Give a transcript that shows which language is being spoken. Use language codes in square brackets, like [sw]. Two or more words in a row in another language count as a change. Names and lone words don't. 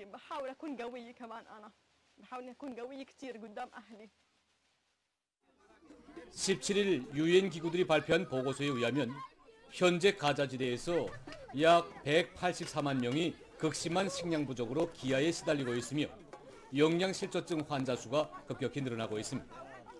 [ar] بحاول أكون قوية كمان أنا بحاول أكون قوية كتير قدام أهلي. [ko] 17일 유엔 기구들이 발표한 보고서에 의하면 현재 가자지대에서 약 184만 명이 극심한 식량 부족으로 기아에 시달리고 있으며 영양실조증 환자 수가 급격히 늘어나고 있습니다.